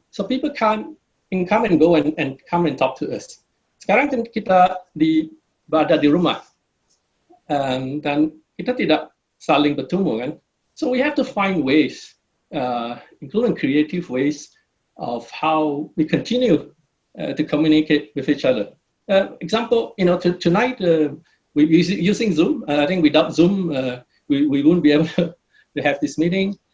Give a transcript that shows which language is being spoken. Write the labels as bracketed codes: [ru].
[en] So people can come and go and come and talk to us. [id] Sekarang kita berada di rumah, dan kita tidak saling bertemu kan. [en] So we have to find ways, including creative ways, of how we continue to communicate with each other. Example, tonight we're using Zoom. I think without Zoom, we wouldn't be able to have this meeting.